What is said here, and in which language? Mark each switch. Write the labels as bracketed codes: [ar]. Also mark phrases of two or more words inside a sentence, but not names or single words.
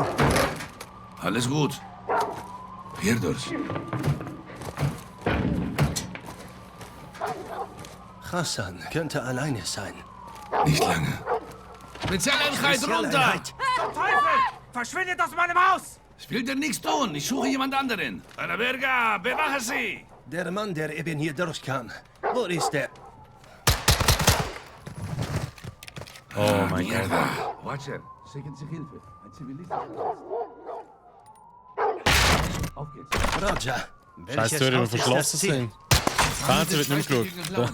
[de] Alles gut. Hier durch. Hassan könnte alleine sein. Nicht lange. Spezialeinheit runter! Teufel! Verschwindet aus meinem Haus! Ich will dir nichts tun. Ich suche jemand anderen. [es] A la verga! [de] Bewache sie! Der Mann, der eben hier durchkam. Wo ist er? Oh mein Gott. Watcher, schicken Sie Hilfe. Ein zivilistischer Auf geht's. Roger. Scheiß Türen, die verschlossen sind. Fernsehen wird nicht mehr geschaut.